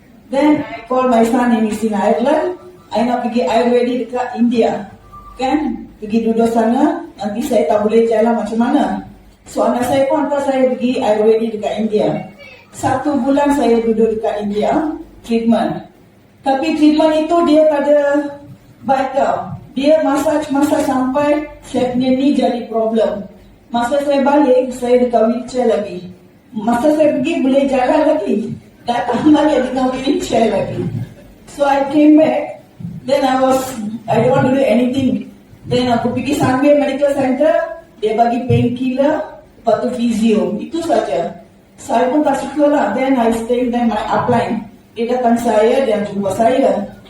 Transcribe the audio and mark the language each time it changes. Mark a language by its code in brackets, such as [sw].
[en] Then I call my son in Ireland. [ms] I nak pergi Ayurvedic dekat India. Kan? Pergi duduk sana. Nanti saya tak boleh jalan macam mana. So anak saya pun hantar saya pergi Ayurvedic dekat India. 1 bulan saya duduk dekat India, treatment. Tapi treatment itu dia tak ada baik tau. Dia massage sampai saya punya ni jadi problem. Masa saya balik, saya dekat wheelchair lagi. Masa saya pergi, boleh jalan lagi. Datang lagi dengan wheelchair lagi. [en] So I came back. Then I don't want to do anything. [ms] Then aku pergi Sunway Medical Center. Dia bagi painkiller, lepas tu physio. Itu saja. Saya pun tak suka lah. [en] Then I stay there my upline. [ms] Dia datang saya, dia jumpa saya.